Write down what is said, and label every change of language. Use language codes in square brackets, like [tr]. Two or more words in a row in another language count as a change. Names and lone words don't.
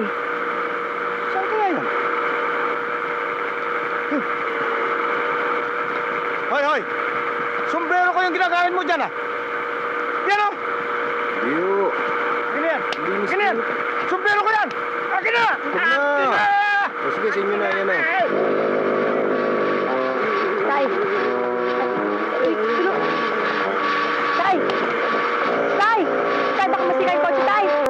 [tl] Saan kaya yun? Hoy! Sombrero ko yung ginagamit mo dyan, ah! Yan, oh! Diyo! Ganyan! Ganyan! Sombrero ko yan! Akin na! Huwag na! O sige, sa inyo na yan oh. Tay! Tay! Tay! Tay, baka masira yung kotse, Tay!